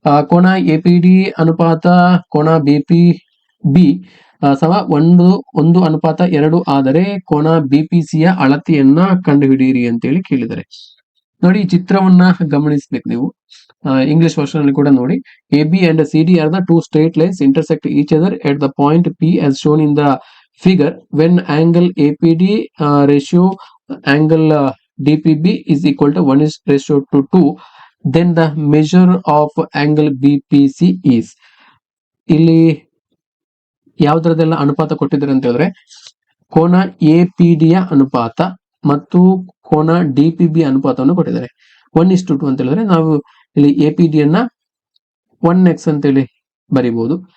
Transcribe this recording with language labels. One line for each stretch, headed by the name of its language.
Kannada: ಕೋನ ಎಪಿಡಿ ಅನುಪಾತ ಕೋನ ಬಿಪಿ ಸಮ 1:2 ಆದರೆ ಕೋನ ಬಿಪಿಸಿಯ ಅಳತೆಯನ್ನ ಕಂಡುಹಿಡಿಯಿರಿ ಅಂತೇಳಿ ಕೇಳಿದ್ದಾರೆ. ನೋಡಿ, ಈ ಚಿತ್ರವನ್ನ ಗಮನಿಸಬೇಕು ನೀವು. ಇಂಗ್ಲಿಷ್ ವರ್ಷನ್ ಅಲ್ಲಿ ಕೂಡ ನೋಡಿ.
English: A B and C D are the two straight lines intersect each other at the point P as shown in the figure. When angle APD ratio angle DPB is equal to 1:2, then the measure of angle BPC is.
Kannada: ಇಲ್ಲಿ ಯಾವ್ದ್ರದೆಲ್ಲ ಅನುಪಾತ ಕೊಟ್ಟಿದ್ದಾರೆ ಅಂತ ಹೇಳಿದ್ರೆ, ಕೋನ APD ಯ ಅನುಪಾತ ಮತ್ತು ಕೋನ DPB ಅನುಪಾತವನ್ನು ಕೊಟ್ಟಿದ್ದಾರೆ. 1:2 ಅಂತ ಹೇಳಿದ್ರೆ ನಾವು ಇಲ್ಲಿ APD ಯನ್ನ 1x ಅಂತೇಳಿ ಬರಿಬಹುದು.